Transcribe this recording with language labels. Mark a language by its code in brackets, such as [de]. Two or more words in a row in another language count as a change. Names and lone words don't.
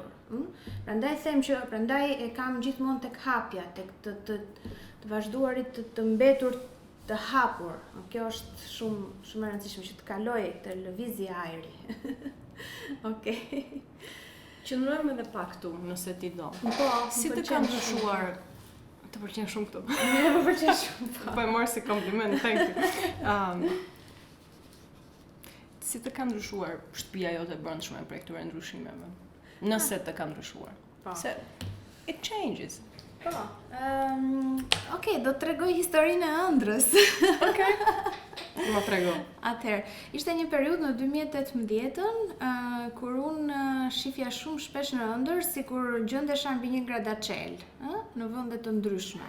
[sq] Prandaj e kam gjithmonë tek hapja, tek të vazhduarit të mbetur të hapur. Kjo është shumë e rëndësishme që të kalojë këtë lëvizje ajri. Okej. Qëndrojmë edhe pak këtu, nëse ti do. Po, si të ka ndryshuar, të pëlqen shumë këtu. Më pëlqen shumë. Po e marr si kompliment, [en] thank you. [sq] Si të ka ndryshuar shtëpia jote e brendshme prej këtyre ndryshimeve? Nëse të ka ndryshuar. Po. [en] Se it changes. [sq] Po. Okej, do të tregoj historinë e ëndrës. Okej. Më trego. Atëherë, ishte një periudhë në 2018 kur unë shifja shumë shpesh në ëndër sikur gjendesha mbi një gradacel, në vende të ndryshme.